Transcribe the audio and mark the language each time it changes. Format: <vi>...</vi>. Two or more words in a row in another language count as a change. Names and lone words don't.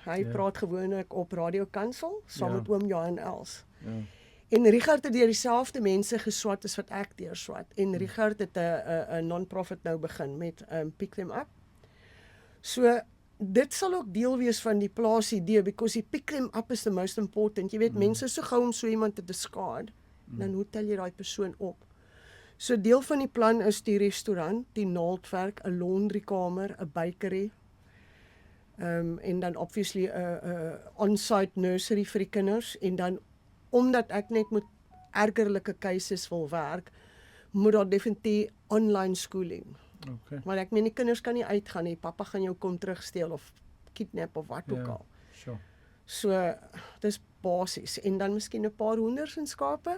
<af>Hy praat gewoonlik op Radio Kansel saam met oom Johan Els. Ja. En Richard het deur dieselfde mense geswat as wat ek deur swat. En Richard het 'n non-profit nou begin met Pick Them Up. So dit sal ook deel wees van die plaas idee, because die pick them up</af> <en>is the most important.</en> <af>Jy weet, mense is so gou om so iemand te discard, dan hoe tel jy daai persoon op? So deel van die plan is die restaurant, die naaldwerk, 'n laundrykamer, 'n bakery, en dan obviously 'n</af> <en>on-site nursery</en> <af>vir die kinders, en dan omdat ek net met ergerlike cases wil werk, moet daar definitief</af> <en>online schooling.</en> <af>Okay. Maar ek meen die kinders kan nie uitgaan nie, pappa gaan jou kom terugsteel of kidnap of wat ook al. Sure. So dis basies, en dan miskien 'n paar hoenders en skape.</af>